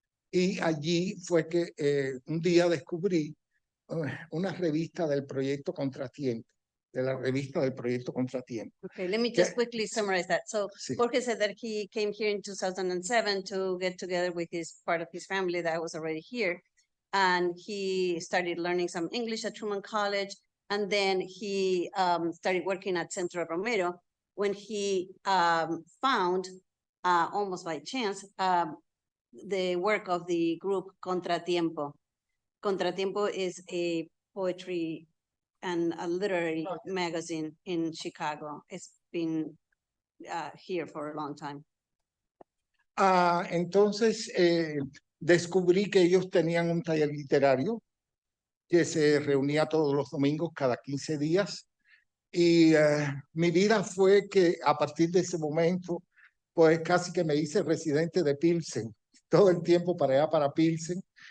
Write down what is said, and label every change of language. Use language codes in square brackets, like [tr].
[es] Y allí fue que un día descubrí una revista del proyecto Contratiempo. de la revista del Proyecto Contratiempo. [en] Okay, let me [es] Que- [en] just quickly summarize that. So [es] Sí. [en] Jorge said that he came here in 2007 to get together with his part of his family that was already here. And he started learning some English at Truman College. And then he started working at Centro Romero when he found, almost by chance, the work of the group Contratiempo. Contratiempo is a poetry and a literary magazine in Chicago. It's been here for a long time. [es] Entonces descubrí que ellos tenían un taller literario que se reunía todos los domingos cada 15 días. Y mi vida fue que a partir de ese momento, pues casi que me hice residente de Pilsen, todo el tiempo para allá, para Pilsen.